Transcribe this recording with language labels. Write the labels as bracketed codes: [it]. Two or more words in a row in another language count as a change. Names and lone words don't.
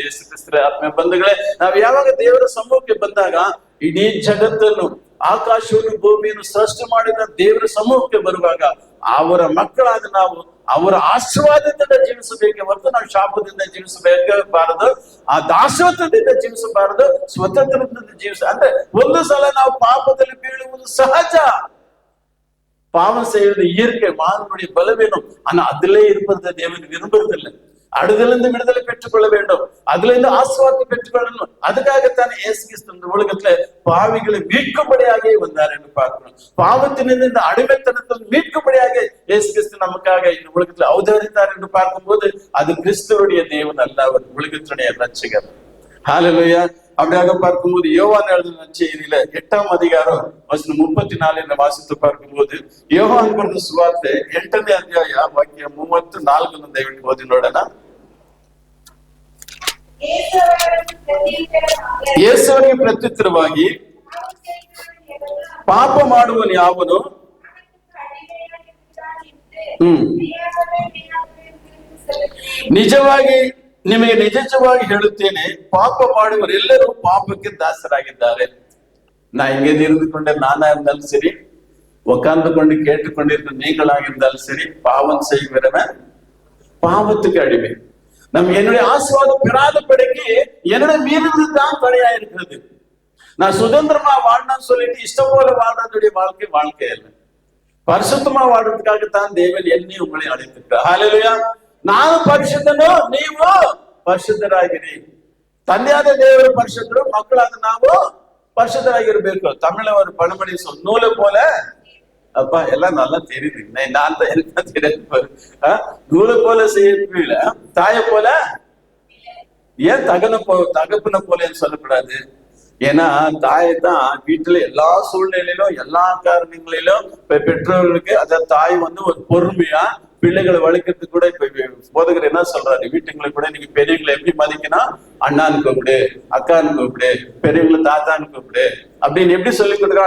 [kn] ಯೇಸು ಕ್ರಿಸ್ತರ ಆತ್ಮೀಯ ಬಂಧುಗಳೇ, ನಾವು ಯಾವಾಗ ದೇವರ ಸಮ್ಮುಖಕ್ಕೆ ಬಂದಾಗ ಇಡೀ ಜಗತ್ತನ್ನು, ಆಕಾಶವನ್ನು, ಭೂಮಿಯನ್ನು ಸೃಷ್ಟಿ ಮಾಡಿದ ದೇವರ ಸಮೂಹಕ್ಕೆ ಬರುವಾಗ ಅವರ ಮಕ್ಕಳಾದ ನಾವು ಅವರ ಆಶೀರ್ವಾದದಿಂದ ಜೀವಿಸಬೇಕೆ ಹೊರತು ನಾವು ಶಾಪದಿಂದ ಜೀವಿಸಬೇಕಾರದು, ಆ ದಾಸೋಹದಿಂದ ಜೀವಿಸಬಾರದು, ಸ್ವತಂತ್ರದಿಂದ ಅಂದ್ರೆ ಒಂದು ಸಲ ನಾವು ಪಾಪದಲ್ಲಿ ಬೀಳುವುದು ಸಹಜ. [ta] பாவம் செய்வது இயற்கை, மானுடைய பலவீனம். ஆனா அதிலே இருப்பது தேவன் விரும்புறதில்லை. அடுதிலிருந்து விடுதலை பெற்றுக் கொள்ள வேண்டும், அதுல இருந்து ஆசீர்வாதத்தை பெற்றுக் கொள்ளணும். அதுக்காகத்தானே இயேசு கிறிஸ்து இந்த உலகத்துல பாவிகளை மீட்கும்படியாக வந்தார் என்று பார்க்கிறோம். பாவத்திலிருந்து இந்த அடிமைத்தனத்தில் மீட்கும்படியாக இயேசு கிறிஸ்து நமக்காக இந்த உலகத்துல அவதரித்தார் என்று பார்க்கும்போது அது கிறிஸ்துவனுடைய தேவன் அல்ல, அவர் உலகத்தினுடைய ரட்சகர். ஹல்லேலூயா. அப்படியாக பார்க்கும்போது யோவான் எழுதின செய்தியில 8ஆம் அதிகாரம் வசனம் 34 வாசித்து பார்க்கும்போது யோவான் [kn] ಬರೆದ ಸುವಾರ್ತೆ 8ನೇ ಅಧ್ಯಾಯ ವಾಕ್ಯ 34 ದಯವಿಟ್ಟು ಓದಿ ನೋಡೋಣ. ಯೇಸುವಿಗೆ ಪ್ರತ್ಯುತ್ತರವಾಗಿ ಪಾಪ ಮಾಡುವನು ಯಾವನು ನಿಜವಾಗಿ ನಿಮಗೆ ನಿಜವಾಗಿ ಹೇಳುತ್ತೇನೆ, ಪಾಪ ಮಾಡುವರೆಲ್ಲರೂ ಪಾಪಕ್ಕೆ ದಾಸರಾಗಿದ್ದಾರೆ. [ta] நான் இங்கே இருந்து கொண்ட நானா இருந்தாலும் சரி, உட்கார்ந்து கொண்டு கேட்டுக்கொண்டிருக்கிற நீங்களாக இருந்தாலும் சரி, பாவம் செய்கிறவன் பாவத்துக்கு அடிமை. நம்ம என்னுடைய ஆசீர்வாதம் பெறாதபடிக்கு என்னுடைய மீறுதல் தான் தடையா இருக்கிறது. நான் சுதந்திரமா வாழணும்னு சொல்லிட்டு இஷ்டம் போல வாழ்றதுடைய வாழ்க்கை இல்லை. பரிசுத்தமா வாழ்றதுக்காகத்தான் தேவன் என்னை உங்களை அழைத்திருக்கிறார். ஹல்லேலூயா. நானும் பரிசுத்தனோ நீவும் பரிசுத்தராகிறேன். [kn] ತಂದೆಯಾದ ದೇವರು ಪರಿಶುದ್ಧರು, ಮಕ್ಕಳಾದ ನಾವು ಪರಿಶುದ್ಧರಾಗಿರ್ಬೇಕು. [ta] தமிழ்ல ஒரு பழமொழி சொல், நூலை போல. அப்பா எல்லாம் நல்லா தெரியுது, நான் தான் எனக்கு தெரியாது. நூலை போல செய்யல, தாய போல. ஏன் தகப்பனை போலன்னு சொல்லக்கூடாது? ஏன்னா தாயை தான் வீட்டுல எல்லா சூழ்நிலையிலும் எல்லா காரணங்களிலும் பெற்றோர்களுக்கு அந்த தாய் வந்து ஒரு பொறுமையா பிள்ளைகளை வளர்க்கறதுக்கு கூட இப்ப போதகர் என்ன சொல்றாரு, வீட்டுங்களை கூட நீங்க பெரியவங்களை எப்படி மதிக்கணும், அண்ணான்னு கூப்பிடு, அக்கான்னு கூப்பிடு, பெரியவங்களை தாத்தான்னு கூப்பிடு அப்படின்னு எப்படி சொல்லி கொடுக்குறா.